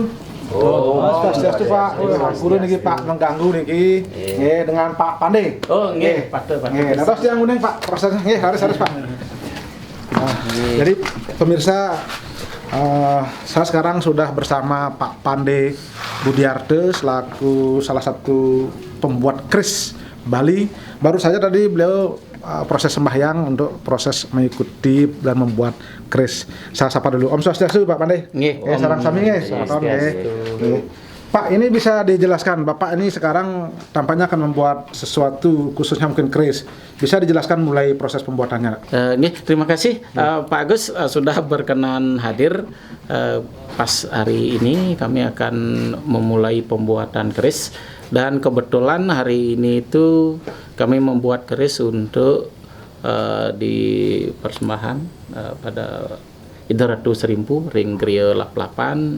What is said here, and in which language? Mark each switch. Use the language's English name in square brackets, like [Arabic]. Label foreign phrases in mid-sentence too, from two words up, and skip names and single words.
[Balinese] Oh, Om Swastiastu Pak. Guru niki Pak mengganggu niki. [Indonesian] Nggih dengan Pak Pande. [Balinese] Oh nggih, Pate. Nggih, [Indonesian] terus yang ngundang Pak prosesnya nggih harus Pak. Nah, jadi pemirsa, saya sekarang sudah bersama Pak Pande Budiarte selaku salah satu pembuat keris Bali. Baru saja tadi beliau proses sembahyang untuk proses mengikuti dan membuat keris. Saya sapa dulu. [Balinese] Om Swastiastu Pak Pande. Nggih. Sarang sami nggih. [Indonesian] Pak, ini bisa dijelaskan, Bapak ini sekarang tampaknya akan membuat sesuatu khususnya mungkin keris. Bisa dijelaskan mulai proses pembuatannya? Terima kasih Pak Agus sudah berkenan hadir. Pas hari ini kami akan memulai pembuatan keris, dan kebetulan hari ini itu kami membuat keris untuk di persembahan pada Idaratu Serimpu Ring Griya Lap-Lapan.